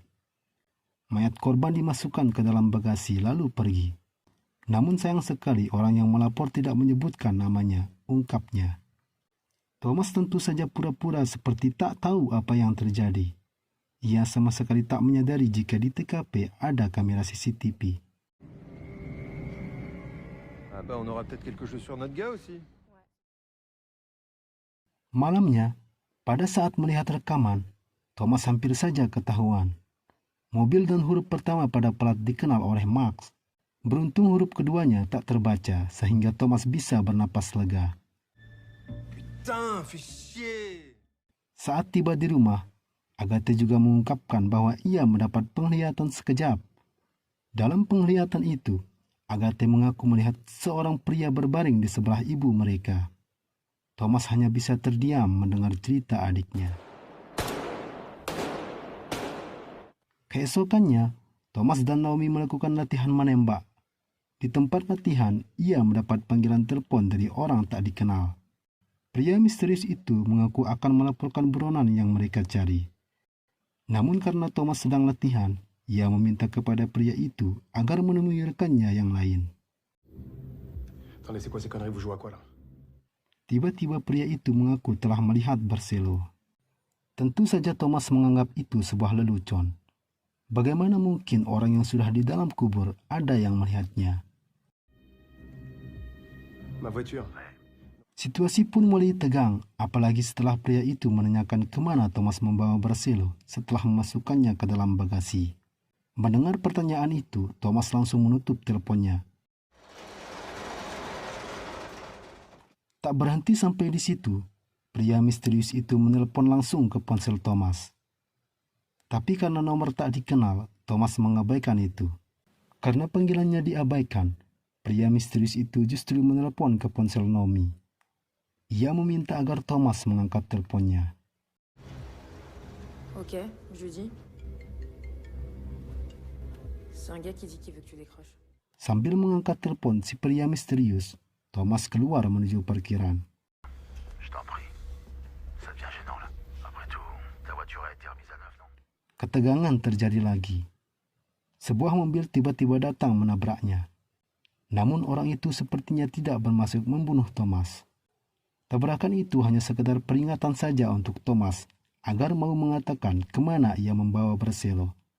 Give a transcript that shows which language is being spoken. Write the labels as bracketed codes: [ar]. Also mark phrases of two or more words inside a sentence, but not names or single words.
[id] Mayat korban dimasukkan ke dalam bagasi lalu pergi. Namun sayang sekali orang yang melapor tidak menyebutkan namanya, ungkapnya. Thomas tentu saja pura-pura seperti tak tahu apa yang terjadi. Ia sama sekali tak menyadari jika di TKP ada kamera CCTV. [fr] Ah bah, on aura peut-être quelque chose sur notre gars aussi. [id] Malamnya, pada saat melihat rekaman, Thomas hampir saja ketahuan. Mobil dan huruf pertama pada plat dikenal oleh Max. Beruntung huruf keduanya tak terbaca sehingga Thomas bisa bernapas lega. [fr] Putain, fais chier. [id] Saat tiba di rumah, Agathe juga mengungkapkan bahwa ia mendapat penglihatan sekejap. Dalam penglihatan itu, Agathe mengaku melihat seorang pria berbaring di sebelah ibu mereka. Thomas hanya bisa terdiam mendengar cerita adiknya. Keesokannya, Thomas dan Naomi melakukan latihan menembak. Di tempat latihan, ia mendapat panggilan telepon dari orang tak dikenal. Pria misterius itu mengaku akan melaporkan buronan yang mereka cari. Namun karena Thomas sedang latihan, ia meminta kepada pria itu agar menemui rekannya yang lain. [fr] Attendez, c'est quoi ces conneries, vous jouez à quoi là? [id] Tiba-tiba pria itu mengaku telah melihat Barcelo. Tentu saja Thomas menganggap itu sebuah lelucon. Bagaimana mungkin orang yang sudah di dalam kubur ada yang melihatnya? [fr] Ma voiture. [id] Situasi pun mulai tegang, apalagi setelah pria itu menanyakan kemana Thomas membawa Barcelo setelah memasukkannya ke dalam bagasi. Mendengar pertanyaan itu, Thomas langsung menutup teleponnya. Tak berhenti sampai di situ, pria misterius itu menelpon langsung ke ponsel Thomas. Tapi karena nomor tak dikenal, Thomas mengabaikan itu. Karena panggilannya diabaikan, pria misterius itu justru menelpon ke ponsel Naomi. Ia meminta agar Thomas mengangkat teleponnya. [fr] Ok, je lui dis. C'est un gars qui dit qu'il veut que tu décroches. [id] Sambil mengangkat telepon si pria misterius, Thomas keluar menuju parkiran. [fr] Je t'en prie. Ça devient gênant là. Après tout, ta voiture a été remise à neuf, non? [id] Ketegangan terjadi lagi. Sebuah mobil tiba-tiba datang menabraknya. Namun orang itu sepertinya tidak bermaksud membunuh Thomas. Tabrakan itu hanya sekedar peringatan saja untuk Thomas agar mau mengatakan kemana ia membawa Barcelo.